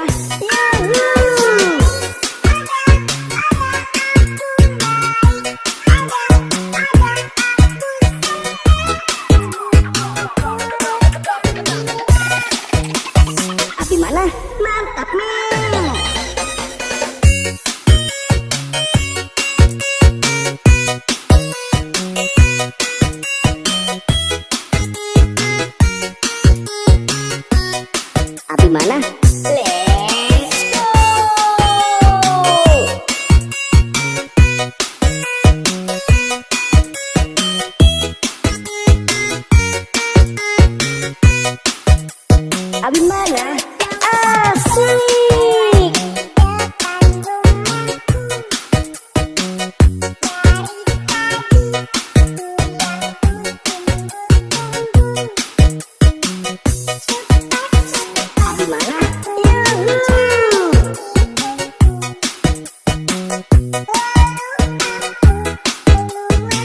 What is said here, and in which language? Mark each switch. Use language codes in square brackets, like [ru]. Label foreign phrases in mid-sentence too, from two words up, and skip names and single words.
[id] Yahoo. Abi mana? Mantap Mil. Abi mana? [en] Let's go. [id] Abi mana? Asik. Abi mana? Yahoo.